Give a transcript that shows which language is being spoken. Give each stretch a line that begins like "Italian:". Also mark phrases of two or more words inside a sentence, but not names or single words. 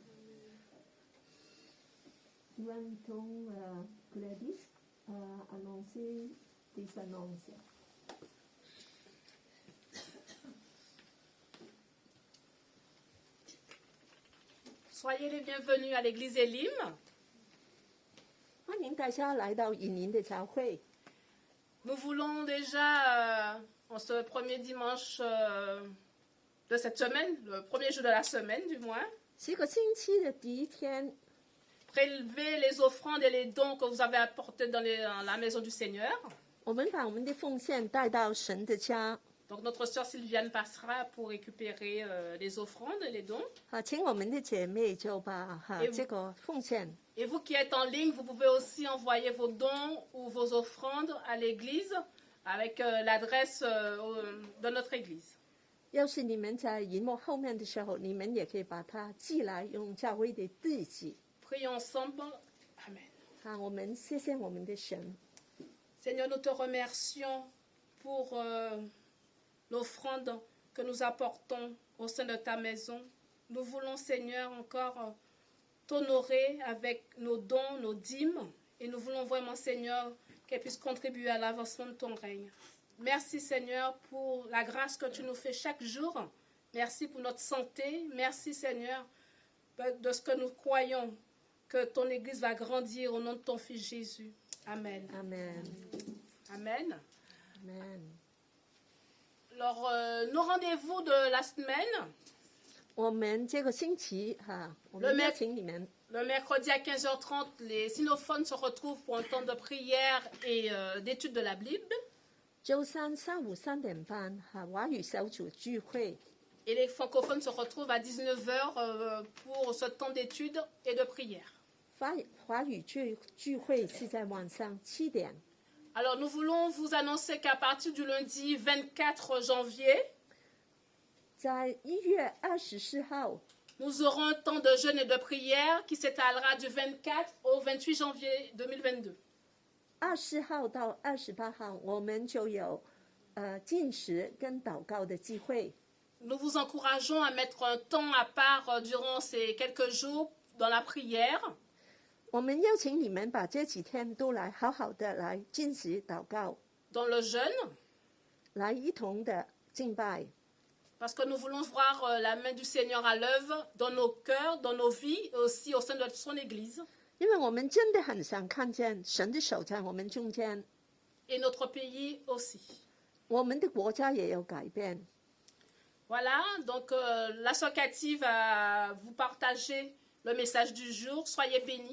French: Nous invitons Gladys à annoncer des annonces. Soyez les bienvenus à l'église Elim.
Chinese: 欢迎大家来到以宁的教会。
French: Nous voulons déjà, en ce premier dimanche de cette semaine, le premier jour de la semaine du moins,
Chinese: 这个星期的第一天，
French: prélever les offrandes et les dons que vous avez apportés dans la maison du Seigneur.
Chinese: 我们把我们的奉献带到神的家。
French: Donc notre sœur Sylviane passera pour récupérer les offrandes et les dons.
Chinese: 请我们的姐妹就把这个奉献。
French: Et vous qui êtes en ligne, vous pouvez aussi envoyer vos dons ou vos offrandes à l'église avec l'adresse de notre église.
Chinese: 要是你们在荧幕后面的时候，你们也可以把它寄来，用教会的地址。
French: Prions ensemble. Amen.
Chinese: 我们谢谢我们的神。
French: Seigneur, nous te remercions pour l'offrande que nous apportons au sein de ta maison. Nous voulons, Seigneur, encore t'honorer avec nos dons, nos dîmes, et nous voulons vraiment, Seigneur, qu'elles puissent contribuer à l'avancement de ton règne. Merci, Seigneur, pour la grâce que tu nous fais chaque jour. Merci pour notre santé. Merci, Seigneur, de ce que nous croyons, que ton Église va grandir au nom de ton Fils Jésus. Amen. Amen. Amen. Amen. Alors, nos rendez-vous de la semaine,
Chinese: 我们这个星期我们邀请你们。
French: le mercredi à 15h30, les sinophones se retrouvent pour un temps de prière et d'étude de la Bible.
Chinese: 周三上午3点半，华语小组聚会。
French: Et les francophones se retrouvent à 19h pour ce temps d'étude et de prière.
Chinese: 华语聚会是在晚上7点。
French: Alors, nous voulons vous annoncer qu'à partir du lundi 24 janvier,
Chinese: 在1月24号，
French: nous aurons un temps de jeûne et de prière qui s'étalera du 24 au 28 janvier 2022.
Chinese: 24 号到28号，我们就有禁食跟祷告的机会。
French: Nous vous encourageons à mettre un temps à part durant ces quelques jours dans la prière.
Chinese: 我们邀请你们把这几天都来好好的来禁食祷告，
French: Dans le jeûne,
Chinese: 来一同的敬拜。
French: parce que nous voulons voir la main du Seigneur à l'œuvre dans nos cœurs, dans nos vies et aussi au sein de son Église.
Chinese: 因为我们真的很想看见神的手在我们中间，
French: Et notre pays aussi.
Chinese: 我们的国家也有改变。
French: Voilà, donc la sœur Cathy va vous partager le message du jour. Soyez bénis.